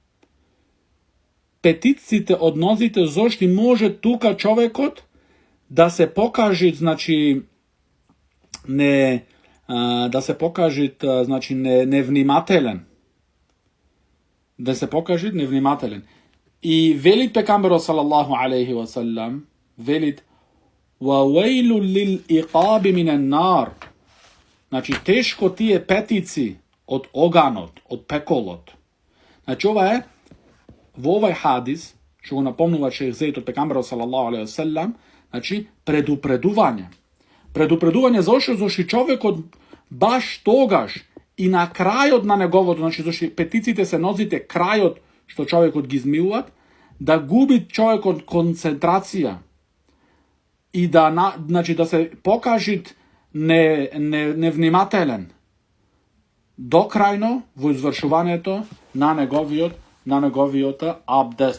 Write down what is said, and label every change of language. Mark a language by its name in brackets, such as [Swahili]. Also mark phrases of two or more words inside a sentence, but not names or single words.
[Macedonian] Зошто може тука човекот да се покаже, значи, невнимателен. Да се покаже невнимателен. И велит пекамберот [Arabic] صلى الله عليه وسلم, [Macedonian] велит [Arabic] وَوَيْلٌ لِلْإِقَابِ مِنَ النَّارِ. [Macedonian] Значи, тешко тие петици од оганот, од пеколот. Значи, ова е, во овај хадис, што го напомнува шейх Зейд од пекамберот [Arabic] صلى الله عليه وسلم, [Macedonian] значи, предупредување. Зошто човекот баш тогаш и на крајот на неговото, значи, зашто петициите се нозите крајот што човекот ги измилуват, да губи човекот концентрација и да се покаже невнимателен до крајно во извршувањето на неговиот абдест.